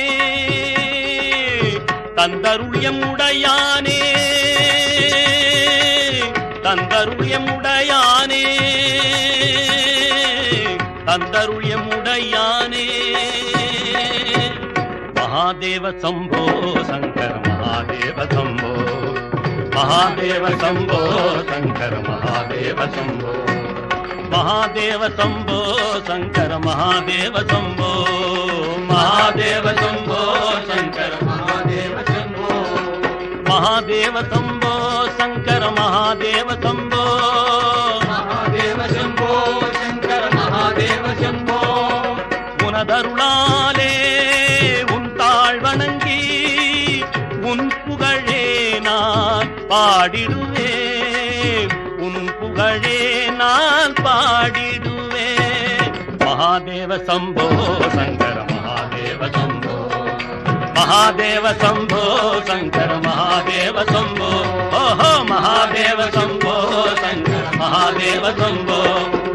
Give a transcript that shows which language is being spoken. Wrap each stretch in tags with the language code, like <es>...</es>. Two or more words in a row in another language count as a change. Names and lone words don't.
<ta>தந்தருள் எம்முடையானே தந்தருள் எம்முடையானே தந்தருள் எம்முடையானே</ta> <sa>महादेव शंभो शंकर महादेव शंभो महादेव शंभो शंकर महादेव शंभो महादेव शंभो शंकर महादेव शंभो महादेव शंभो शंकर महादेव शंभो महादेव शंभो शंकर महादेव शंभो महादेव शंभो शंकर महादेव शंभो உனதருளாலே</sa> <ta>வணங்கி உன் புகழே நான் பாடிடுவேன் உன் புகழே நான் பாடிடுவேன்</ta> <sa>महादेव शंभो शंकर महादेव शंभो महादेव शंभो शंकर महादेव शंभो ओहो महादेव शंभो शंकर महादेव शंभो</sa>